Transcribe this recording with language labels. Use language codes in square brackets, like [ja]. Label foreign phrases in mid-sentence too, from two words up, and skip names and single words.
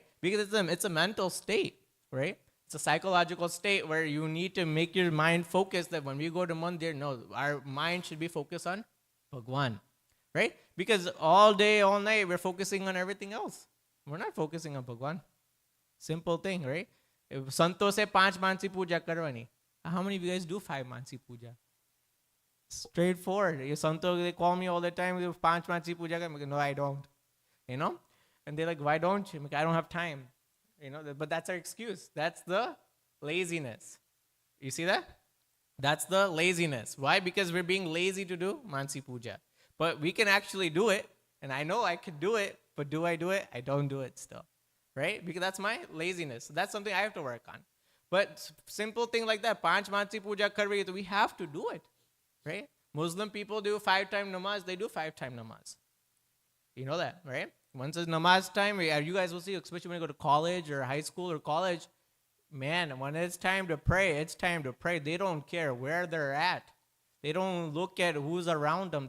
[en] Because it's a mental state, right? It's a psychological state where you need to make your mind focus that when we go to mandir, no, our mind should be focused on Bhagwan, right? Because all day, all night, we're focusing on everything else. We're not focusing on Bhagwan. Simple thing, right? If Santo say 5 [gu] mansi puja karwani, [en] how many of you guys do 5 mansi puja? Straightforward. If Santo, they call me all the time, 5 [gu] mansi puja karwani. [en] No, I don't. You know? And they're like, why don't you? I don't have time. You know, but that's our excuse. That's the laziness. You see that? That's the laziness. Why? Because we're being lazy to do mansi puja. But we can actually do it. And I know I could do it. But do I do it? I don't do it still. Right? Because that's my laziness. That's something I have to work on. But simple thing like that, 5 [hi] mansi puja kar rahi hai, [en] we have to do it. Right? Muslim people do 5-time namaz. They do 5-time namaz. You know that, right? Once it's namaz time, you guys will see, especially when you go to college or high school or college, man, when it's time to pray, it's time to pray. They don't care where they're at. They don't look at who's around them.